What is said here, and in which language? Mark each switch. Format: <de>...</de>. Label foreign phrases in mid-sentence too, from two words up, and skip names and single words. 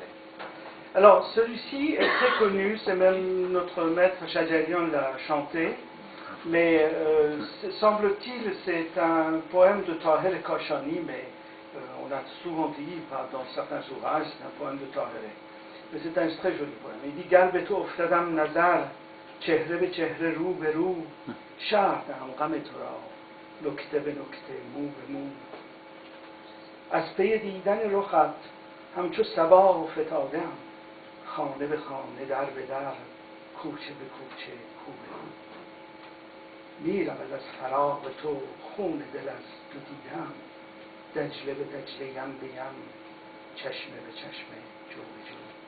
<fr>Alors, celui-ci est très connu, c'est même notre maître Shajarian l'a chanté, mais semble-t-il, c'est un poème de Tahirih Kashani, mais on a souvent dit, dans certains ouvrages, c'est un poème de Tahirih. Mais c'est un très joli poème. Il dit</fr> <fa>گر به تو افتدم نظر چهره به چهره رو به رو شرح دهم غم تو را نکته به نکته مو به مو. از پی دیدن رخت همچو صبا فتادم خانه به خانه در به در کوچه به کوچه کو به کو میرود از فراق تو خون دل از تو دیدم دجله به دجله یم به یم چشمه به چشمه جو به جو</fa>